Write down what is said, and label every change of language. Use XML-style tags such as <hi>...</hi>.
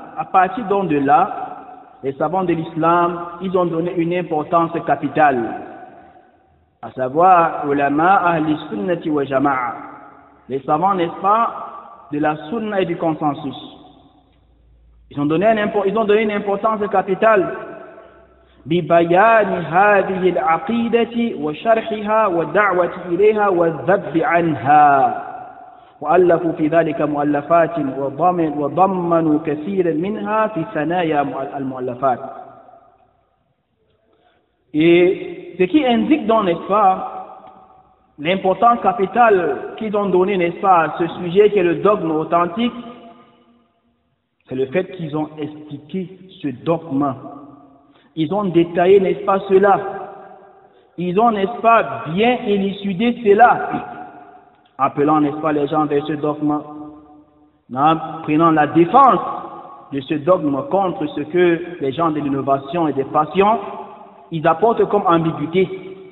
<fr>À partir donc de là, les savants de l'islam, ils ont donné une importance capitale. À savoir,</fr> <ar>ulama ahli sunnati wa jama'a.</ar> <fr>Les savants, n'est-ce pas, de la sunna et du consensus. Ils ont donné une importance capitale.</fr> <ar>ببيان هذه العقيدة وشرحها والدعوة إليها والذب عنها وألفوا في ذلك مؤلفات وضمنوا كثيرا منها في ثنايا المؤلفات.</ar> <fr>Et ce qui indique donc, n'est-ce pas, l'importance capitale qu'ils ont donnée, n'est-ce pas, à ce sujet qui est le dogme authentique, c'est le fait qu'ils ont expliqué ce dogme. Ils ont détaillé, n'est-ce pas, cela. Ils ont, n'est-ce pas, bien élucidé cela, appelant, n'est-ce pas, les gens vers ce dogme, prenant la défense de ce dogme contre ce que les gens de l'innovation et des passions, ils apportent comme ambiguïté.</fr>